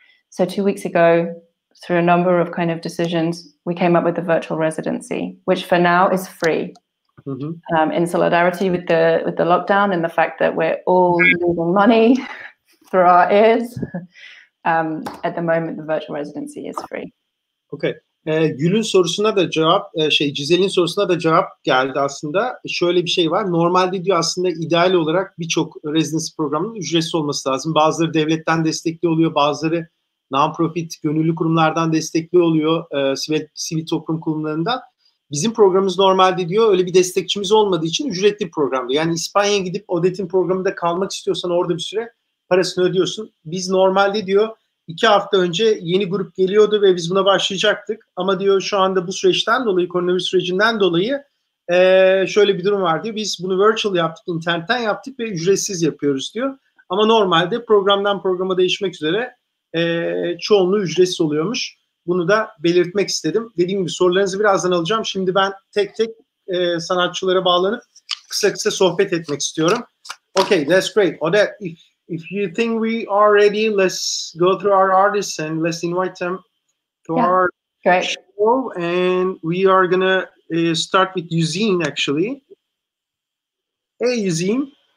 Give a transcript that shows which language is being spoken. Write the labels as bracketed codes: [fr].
[en] So 2 weeks ago, through a number of kind of decisions, we came up with the virtual residency, which for now is free. In solidarity with the lockdown and the fact that we're all losing money through our ears. At the moment, the virtual residency is free. Okay. [tr] Gül'ün sorusuna da cevap, Cizel'in sorusuna da cevap geldi aslında. Şöyle bir şey var. Normalde diyor aslında ideal olarak birçok residency programının ücretsiz olması lazım. Bazıları devletten destekli oluyor, bazıları non-profit, gönüllü kurumlardan destekli oluyor, sivil toplum kurumlarından. Bizim programımız normalde diyor öyle bir destekçimiz olmadığı için ücretli bir programdı. Yani İspanya'ya gidip Odette'in programında kalmak istiyorsan orada bir süre parasını ödüyorsun. Biz normalde diyor 2 hafta önce yeni grup geliyordu ve biz buna başlayacaktık. Ama diyor şu anda bu süreçten dolayı, koronavirüs sürecinden dolayı şöyle bir durum var diyor. Biz bunu virtual yaptık, internetten yaptık ve ücretsiz yapıyoruz diyor. Ama normalde programdan programa değişmek üzere çoğunluğu ücretsiz oluyormuş. Bunu da belirtmek istedim. Dediğim gibi sorularınızı birazdan alacağım. Şimdi ben tek tek sanatçılara bağlanıp kısa sohbet etmek istiyorum. [en] Okay, that's great. Odette, if you think we are ready, let's go through our artists and let's invite them to our show. And we are gonna start with Josine, actually. Hey, Josine.